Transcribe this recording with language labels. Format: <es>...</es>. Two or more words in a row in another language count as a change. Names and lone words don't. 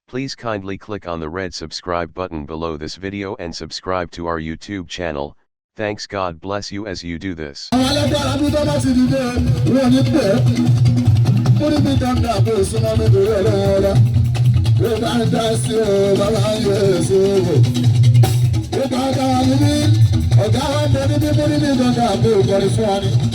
<en>Please kindly click on the red subscribe button below this video and subscribe to our YouTube channel. Thanks, God bless you as you do this.</en> <yo>Àwọn alágbára bí tó bá ti dìde, wọn ò ní pẹ́. Mo ní bí dáńdá kó o súnmọ́ mi torí Ọlọ́run ọba. Bí o bá ń dá sí o, bàbá ń yọ èso o. Bí o bá dá wà níbí, ọ̀gá wa ń bẹ níbí, mo ní bí dáńdá kó o kọrin fún wa ni.</yo>